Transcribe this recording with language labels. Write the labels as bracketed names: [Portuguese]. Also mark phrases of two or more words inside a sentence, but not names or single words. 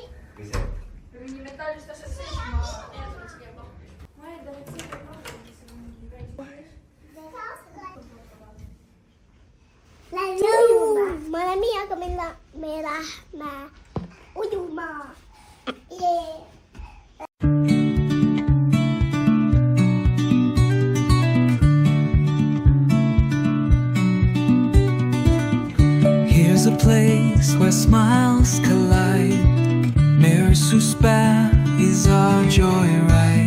[Estonian] Või see? Kui mingi metallist asjad sees, ma eeldan, et see käib lahti. Ma eeldan, et see käib lahti, et see on mingi väike. Lähme ujuma. Ma olen Miiaga, me lähme ujuma. [English] Here's a place where smiles collide. Mirrors whose span is our joyride.